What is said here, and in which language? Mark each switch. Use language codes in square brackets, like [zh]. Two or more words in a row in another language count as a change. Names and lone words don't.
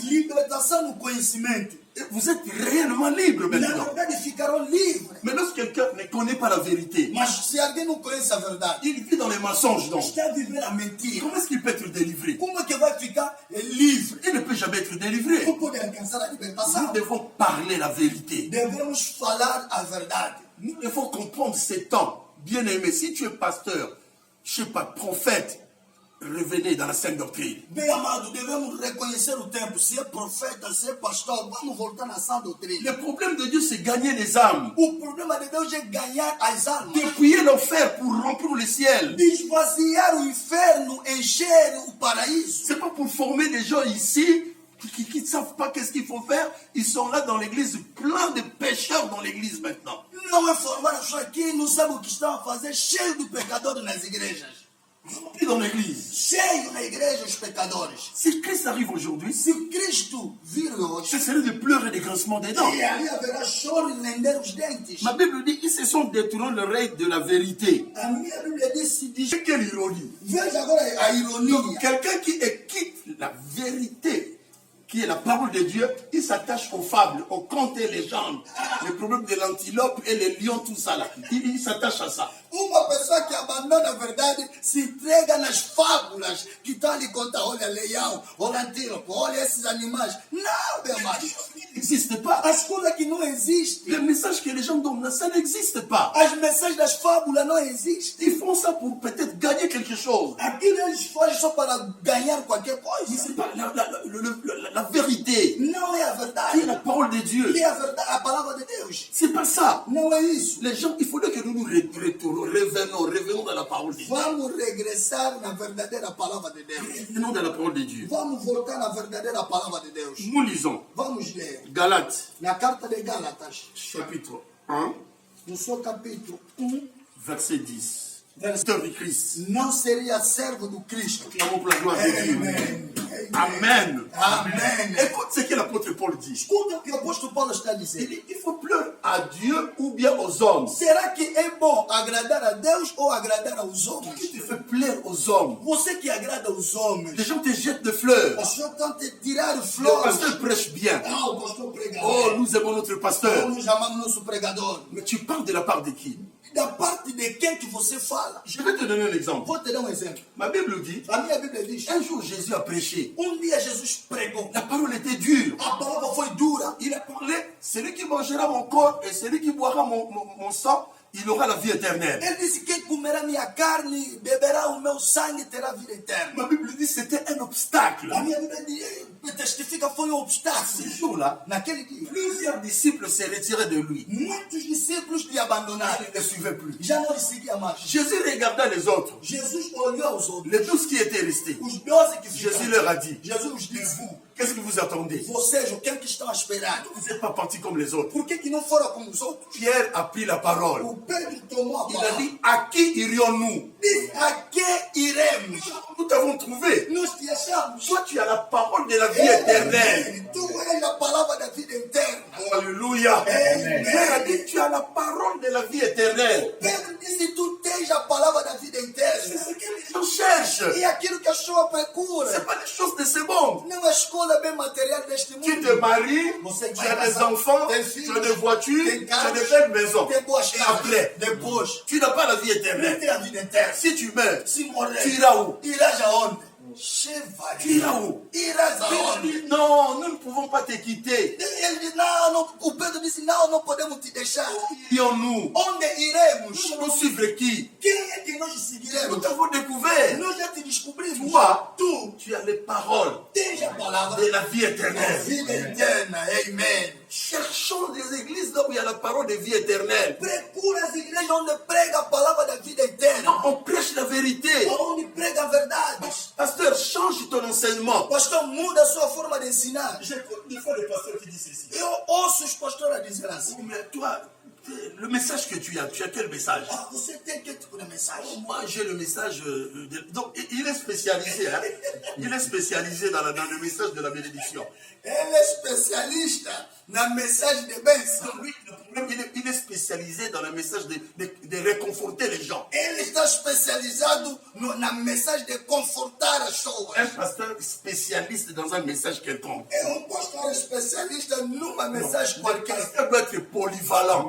[pt] Libertação no conhecimento. [fr] Et vous êtes réellement libre [pt] Na [fr] maintenant. [pt] verdade ficarão livres. [fr] Mais lorsque quelqu'un ne connaît pas la vérité, [pt] Mas se alguém não conhece a verdade, [fr] il vit dans les mensonges, donc. [pt] está a viver a mentira. [fr] Comment est-ce qu'il peut être délivré? [pt] Como é que vai ficar livre? [fr] Il ne peut jamais être délivré. [pt] Não pode alcançar a [fr] Nous [pt] libertação. [fr] devons parler la vérité. [pt] Devemos falar a verdade. [fr] Nous devons comprendre ces temps. Bien aimé, si tu es pasteur, je ne sais pas, prophète, revenez dans la sainte doctrine. [pt] Bem amado, devemos reconhecer o tempo. Se é profeta, se é pastor, vamos voltar na sã doutrina. [fr] Le problème de Dieu, c'est gagner les âmes. [pt] O problema de Deus é ganhar as almas. [fr] Dépouiller l'enfer pour remplir le ciel. [pt] Desvaziar o inferno, encher o paraíso. [fr] C'est pas pour former des gens ici qui ne savent pas qu'est-ce qu'il faut faire. Ils sont là dans l'église, plein de pécheurs dans l'église maintenant. [pt] Não é formar as pessoas aqui, não sabe o que estão a fazer, cheio de pecadores nas igrejas. [fr] Et dans l'église. [pt] Cheio na igreja os pecadores. [fr] Si Christ arrive aujourd'hui, [pt] Se Cristo vir hoje, [fr] ce serait de pleurer des grincements des dents. [pt] e ali haverá choro e lender os dentes. [fr] Ma Bible dit, ils se sont détournés l'oreille de la vérité. [pt] A minha Bíblia diz, [fr] Quelle ironie. [pt] veja agora a ironia. [fr] Quelqu'un qui quitte la vérité, qui est la parole de Dieu, il s'attache aux fables, aux contes et légendes. Le problème de l'antilope et les lions, tout ça là. Il s'attache à ça. [pt] Uma pessoa que abandona a verdade se entrega nas fábulas que estão ali contar. Olha leão, olha antílope, olha esses animais. Não, meu amado. [fr] Il n'existe pas. [pt] As coisas que não existem. [fr] Le message que les gens donnent, ça n'existe pas. [pt] As mensagens das fábulas não existem. [fr] Ils font ça pour peut-être gagner quelque chose. [pt] Aquilo eles fazem só para ganhar qualquer [fr] Mais [pt] coisa. [fr] c'est pas la vérité, [pt] Não é a [fr] qui est [pt] verdade. [fr] la parole de Dieu. [pt] Que é a verdade, a palavra de Deus. [fr] C'est pas ça. [pt] Não é isso. [fr] Les gens, il faudrait que nous nous revenons dans la parole de Dieu. [pt] Vamos regressar na verdadeira palavra de Deus. [fr] Revenons dans la parole de Dieu. [pt] Vamos voltar na verdadeira palavra de Deus. [fr] Nous lisons [pt] Vamos ler. [fr] Galates, [pt] Na carta de Gálatas, [fr] chapitre 1, [pt] no seu capítulo 1, [fr] verset 10. Serviteur de Christ. [pt] não seria servo do Cristo. [fr] Clamons pour la gloire de Dieu. Amen. Amen. Amen. Écoute ce que l'apôtre Paul dit. [pt] Escuta o que o apóstolo Paulo está [fr] Il [pt] dizendo. [fr] dit, il faut pleurer à Dieu ou bien aux hommes. [pt] Será que é bom agradar a Deus ou agradar aos homens? [fr] Qui te fait plaire aux hommes? [pt] Você que agrada aos homens, [fr] Les gens te jettent des fleurs. [pt] as pessoas estão te tirar [fr] Le [pt] flores. [fr] pasteur prêche bien. [pt] Ah, o pastor [fr] Oh, [pt] pregador. [fr] nous aimons notre pasteur. [pt] Nós chamamos nosso pregador. [fr] Mais tu parles de la part de qui? [pt] Da parte de quem que você fala. [fr] Je vais te donner un exemple. [pt] Vou te dar um exemplo. [fr] Ma Bible dit, [pt] A minha Bíblia diz, [fr] un jour Jésus a prêché. [pt] dia Jesus pregou. [fr] La parole était dure. [pt] A palavra foi dura. [fr] Il a parlé, celui qui mangera mon corps et celui qui boira mon sang, il aura la vie éternelle. [pt] Ele disse, quem comerá minha carne, beberá o meu sangue, terá vida eterna. [fr] Ma Bible dit c'était un obstacle. [pt] A minha Bíblia testifica foi um obstáculo. [fr] Ce jour-là, [pt] Naquele dia, [fr] plusieurs disciples se retiraient de lui. [pt] muitos discípulos lhe abandonaram. [fr] Ils ne le suivaient plus. [pt] Já não lhe seguiam mais. [fr] Jésus regarda les autres, [pt] Jesus olhou aos outros. [fr] les 12 qui étaient restés. [pt] Os 12 que [fr] Jésus [pt] ficaram. [fr] leur a dit, [pt] Jesus nos disse, [fr] qu'est-ce que vous attendez? [pt] vocês, o que é que estão a esperar? [fr] Vous n'êtes pas partis comme les autres. [pt] Por que não foram como os outros? [fr] Pierre a pris la parole. [pt] O Pedro tomou a [fr] Il a [pt] palavra. [fr] dit, à qui irions-nous? [pt] Disse, a que iremos? [fr] Nous t'avons trouvé. [pt] Nós te achamos. [fr] Toi, tu as la parole de la vie éternelle. Tu és a palavra da vida eterna. Alléluia. Pierre a dit, tu as la parole de la vie éternelle. [pt] Pedro disse, tu tens a palavra da vida [fr] C'est [pt] eterna. [fr] ce que les gens cherchent. [pt] E aquilo que a pessoa [fr] Ce [pt] procura. [fr] n'est pas des choses de ce monde. [pt] Não é escola bem material deste [fr] Tu [pt] mundo. [fr] te maries, [pt] Você [fr] tu [pt] vai [fr] as des [pt] casar, [fr] enfants, [pt] tem [fr] tu [pt] filhos, [fr] as des voitures, [pt] tem [fr] tu as [pt] carros, [fr] des belles maisons. [pt] tem boas [fr] Et [pt] casas. [fr] après, [pt] Depois, [fr] tu n'as pas la vie [pt] não [fr] éternelle. [pt] tem a vida eterna. [fr] Si tu meurs, [pt] Se morrer, [fr] tu iras où? [pt] irás aonde? [fr] Tu iras où? [pt] Irás [fr] Pierre [pt] aonde? [fr] dit, non, nous ne pouvons pas te quitter. [pt] Ele disse, não, não, o Pedro disse, não, não podemos te deixar. [fr] Irions-nous? [pt] Onde iremos? [fr] Nous allons suivre qui? [pt] Quem é que nós [fr] Nous [pt] seguiremos? [fr] t'avons découvert. [pt] Nós já te descobrimos. [fr] Toi, [pt] Tu [fr] tu as les paroles [pt] tens a palavra [fr] de la vie [pt] da [fr] éternelle. [pt] vida eterna. [fr] Amen. Cherchons des églises là où il y a la parole de vie éternelle. [pt] Procura as igrejas onde prega a palavra da vida eterna. [fr] On prêche la vérité. [pt] Onde prega a verdade. [fr] Pasteur, change ton enseignement. [pt] Pastor, muda a sua forma de ensinar. [fr] J'écoute des fois les pasteurs qui disent ceci. [pt] Eu ouço os pastores a dizer assim. [fr] Mais toi, le message que tu as quel message? Ah, você tem que tipo de mensagem? Moi, j'ai le message. Donc, il est spécialisé. Hein? Il est spécialisé dans le message de la bénédiction. [pt] Ele é especialista na mensagem de bênção. [fr] Donc, lui, le problème, il est spécialisé dans le message de réconforter les gens. [pt] Ele está especializado na mensagem de confortar as pessoas. [fr] Un pasteur spécialiste dans un message quelconque. [pt] É pastor especialista numa mensagem [fr] Un [pt] qualquer. [fr] pasteur doit être polyvalent.